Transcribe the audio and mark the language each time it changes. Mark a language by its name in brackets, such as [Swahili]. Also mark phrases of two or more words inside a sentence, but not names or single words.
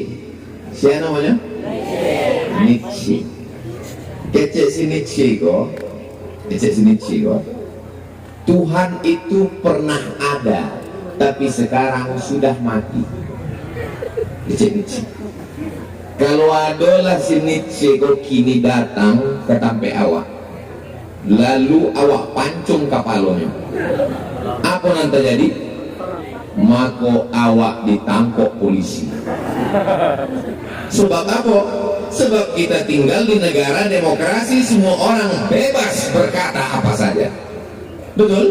[Indonesian] Siapa namanya? Nietzsche. [Minangkabau] Kecek si Nietzsche kok. Kecek si Nietzsche kok. [Indonesian] Tuhan itu pernah ada, tapi sekarang sudah mati. [Minangkabau] Kecek Nietzsche. Kalau adalah si Nietzsche kok kini datang ke tampe awak, lalu awak pancung kapalnya, apa nanti jadi? Maka awak ditangkap polisi. [Indonesian] Sebab apa? Sebab kita tinggal di negara demokrasi, semua orang bebas berkata apa saja. Betul?